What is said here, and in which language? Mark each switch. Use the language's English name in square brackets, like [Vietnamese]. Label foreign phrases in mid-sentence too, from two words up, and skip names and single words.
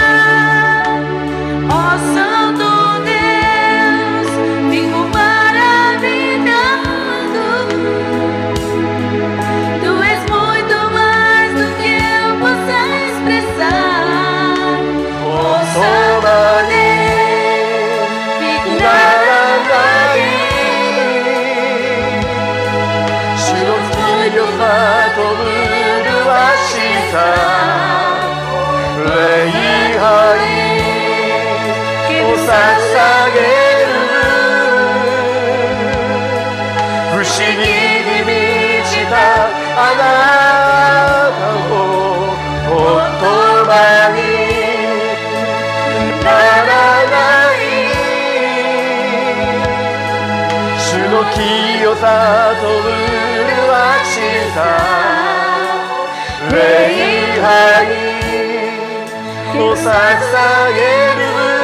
[Portuguese] Ó Santo Deus, fico maravilhado. Tu és muito mais do que eu possa expressar. Ó Santo Deus, fico maravilhado. [Japanese] と麗しさ礼拝を捧げる不思議に満ちたあなたを言葉にならない主の清さと麗しさ礼拝を捧げる